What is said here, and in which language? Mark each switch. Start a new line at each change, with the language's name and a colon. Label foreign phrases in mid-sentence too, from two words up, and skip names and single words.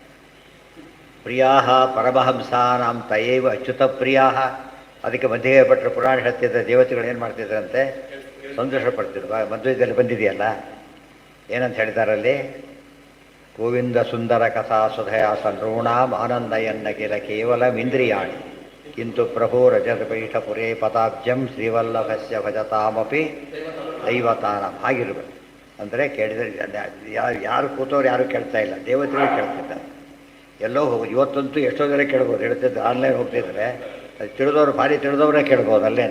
Sanskrit: ಪ್ರಿಯಾ ಪರಮಹಂಸಾನಾಂ ತಯೇವ ಅಚ್ಯುತ ಪ್ರಿಯಾ.
Kannada: ಅದಕ್ಕೆ ಮಧ್ಯೆ ಭಟ್ರು ಪುರಾಣ ಹೇಳ್ತಿದ್ದ ದೇವತೆಗಳು ಏನು ಮಾಡ್ತಿದ್ರಂತೆ? ಸಂತೋಷ ಪಡ್ತಿದ್ವು. ಮಧ್ವದಲ್ಲಿ ಬಂದಿದೆಯಲ್ಲ, ಏನಂತ ಹೇಳಿದಾರಲ್ಲಿ?
Sanskrit: ಗೋವಿಂದ ಸುಂದರ ಕಥಾ ಸುಧಯ ಸಂಋಣಾಂ ಆನಂದಯನ್ನಗಿಲ ಕೇವಲ ಇಂದ್ರಿಯಾಣಿ ಕಿಂತು ಪ್ರಭೋ ರಜತಪೀಠಪುರೇ ಪದಾಬ್ಜಂ ಶ್ರೀವಲ್ಲಭಸ್ಯ ಭಜತಾಮಪಿ ದೈವತಾನಂ.
Kannada: ಆಗಿರ್ಬೇಕು ಅಂದರೆ ಕೇಳಿದರೆ ಯಾರು ಕೂತವ್ರು ಯಾರೂ ಕೇಳ್ತಾ ಇಲ್ಲ, ದೇವತೆಗಳು ಕೇಳ್ತಿದ್ದಾರೆ. ಎಲ್ಲೋ ಹೋಗಿ ಇವತ್ತಂತೂ ಎಷ್ಟೋ ಜನ ಕೇಳ್ಬೋದು. ಹೇಳ್ತಿದ್ದು ಆನ್ಲೈನ್ ಹೋಗ್ತಿದ್ರೆ ಅದು ತಿಳಿದವ್ರು, ಭಾರಿ ತಿಳಿದವರೇ ಕೇಳ್ಬೋದು ಅಲ್ಲೇನು.